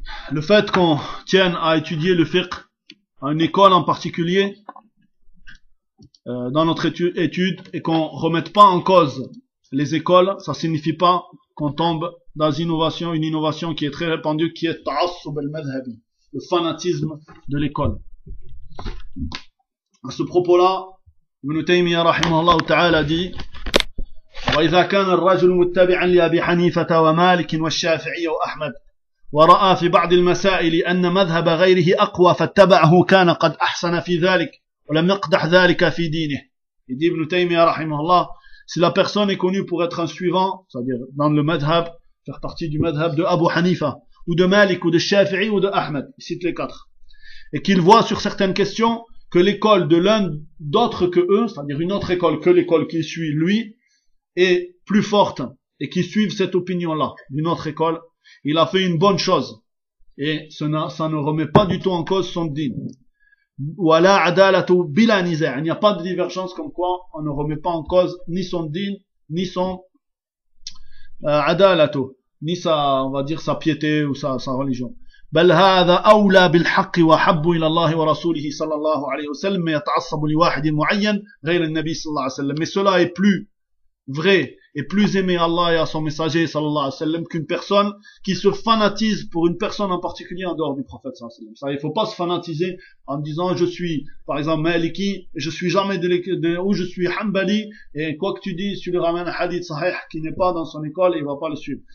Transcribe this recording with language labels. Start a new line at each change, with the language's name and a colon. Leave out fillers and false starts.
French: Le fait qu'on tienne à étudier le fiqh à une école en particulier, dans notre étude, et qu'on remette pas en cause les écoles, ça signifie pas qu'on tombe dans une innovation qui est très répandue, qui est ta'assub, le fanatisme de l'école. À ce propos-là,
Arabic: ابن تيمية رحمه الله تعالى دي وإذا كان الرجل متبعا لأبي حنيفة ومالك والشافعي وأحمد ورأى في بعض المسائل أن مذهب غيره أقوى فاتبعه كان قد أحسن في ذلك ولم يقدح ذلك في دينه. دي ابن تيمية رحمه الله
French: si la personne est connue pour être un suivant, c'est-à-dire dans le madhhab, faire partie du madhhab de Abu Hanifa, ou de Malik, ou de Shafi'i, ou de Ahmed, il cite les quatre, et qu'il voit sur certaines questions que l'école de l'un d'autre que eux, c'est-à-dire une autre école que l'école qui suit lui, est plus forte et qui suivent cette opinion-là d'une autre école, il a fait une bonne chose. Et ça ne remet pas du tout en cause son dîn.
Arabic: Wala adalatu bila nizaa.
French: Il n'y a pas de divergence comme quoi on ne remet pas en cause ni son dîn, ni son adalatu, ni sa, on va dire, sa piété ou sa religion.
Arabic: بل هذا أولى بالحق وحب إلى الله ورسوله صلى الله عليه وسلم يتعصب لواحد معين غير النبي صلى الله عليه وسلم.
French: Mais cela est plus vrai et plus aimé à Allah et à son messager صلى الله عليه وسلم qu'une personne qui se fanatise pour une personne en particulier en dehors du prophète صلى الله عليه وسلم. Ça, il faut pas se fanatiser en disant je suis par exemple Maliki, je suis jamais ou je suis Hanbali, et quoi que tu dises, tu lui ramènes un hadith sahih qui n'est pas dans son école, il va pas le suivre.